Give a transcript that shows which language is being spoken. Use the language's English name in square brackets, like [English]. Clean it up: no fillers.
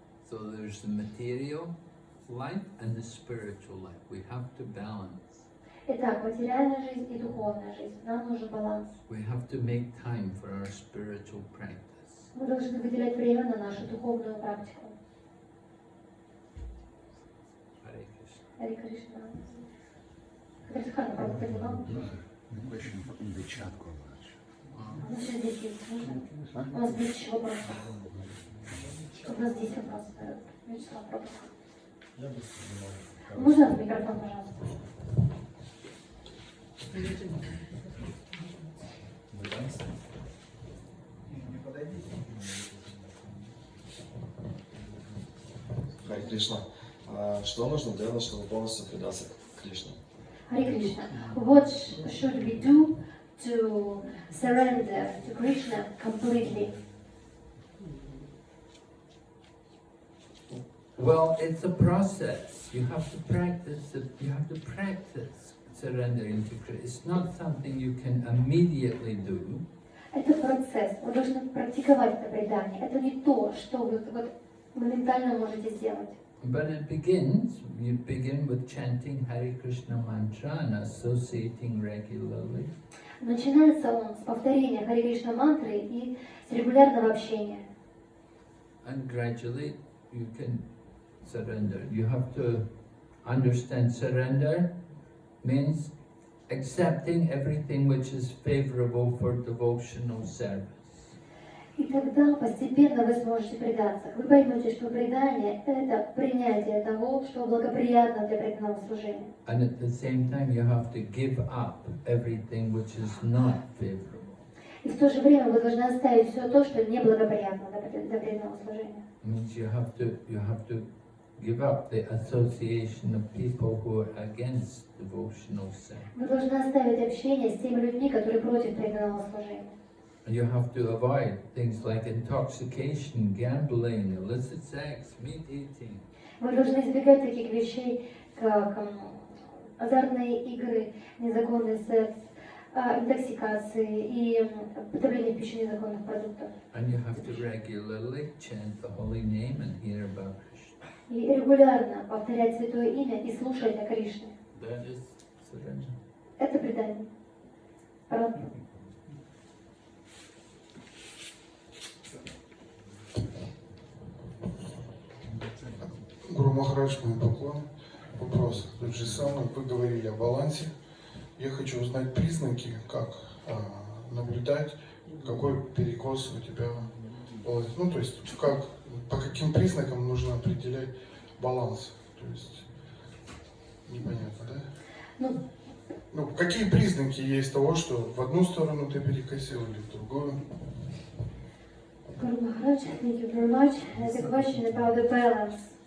[English] So there's the material life and the spiritual life. We have to balance. [Russian] Итак, материальная жизнь и духовная жизнь. Нам нужен баланс. [English] We have to make time for our spiritual practice. [Russian] Мы должны выделять время на нашу духовную практику. [English] Hare Krishna. [Russian] Харе Кришна. Кришна, правда, поняла? У нас еще здесь есть, можно? У нас здесь еще вопросы. У нас здесь вопрос. Вячеслав, пробуй. Можно в микрофон, пожалуйста? Харе Кришна. Что нужно делать, чтобы полностью предаться Кришне? Харе Кришна. [English] What should we do to surrender to Krishna completely? Well, it's a process. You have to practice. You have to practice surrendering to Krishna. It's not something you can immediately do. [Russian] Это процесс. Вы должны практиковать это предание. Это не то, что вы моментально можете сделать. [English] But it begins. You begin with chanting Hare Krishna mantra and associating regularly. [Russian] Начинается он с повторения Харе Кришна мантры и с регулярного общения. [English] And gradually you can surrender. You have to understand surrender means accepting everything which is favorable for devotional service. [Russian] И тогда постепенно вы сможете предаться. Вы поймете, что предание – это принятие того, что благоприятно для преданного служения. [English] And at the same time you have to give up everything which is not favorable. [Russian] И в то же время вы должны оставить все то, что неблагоприятно для преданного служения. [English] It means you have to give up the association of people who are against devotional service. [Russian] Вы должны оставить общение с теми людьми, которые против преданного служения. [English] You have to avoid things like intoxication, gambling, illicit sex, meat eating. [Russian] Вы должны избегать таких вещей, как азартные игры, незаконный секс, интоксикации и потребление в пищу незаконных продуктов. [English] And you have to regularly chant the holy name and hear about Krishna. [Russian] И регулярно повторять святое имя и слушать о Кришне. [English] That is surrender. [Russian] Это предание. Правда? Гуру Махарадж, мой поклон. Вопрос тот же самый. Вы говорили о балансе. Я хочу узнать признаки, как наблюдать, какой перекос у тебя баланс. Ну, то есть, по каким признакам нужно определять баланс. То есть, непонятно, да? Ну, какие признаки есть того, что в одну сторону ты перекосил или в другую? [English] Guru Maharaj, thank you very much. There's a question about the balance.